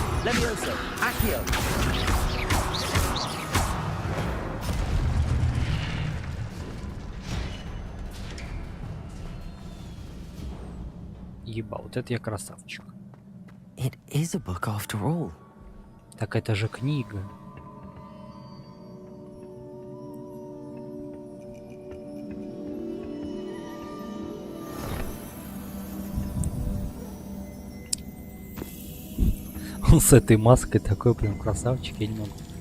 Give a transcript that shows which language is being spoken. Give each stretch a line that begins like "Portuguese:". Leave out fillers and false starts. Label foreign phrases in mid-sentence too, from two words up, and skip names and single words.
Latin: Levioso. Accio.
Russian: Еба, вот это я красавчик.
English: It is a book after all.
Russian: Так это же книга. Он с этой маской такой прям красавчик, я не могу.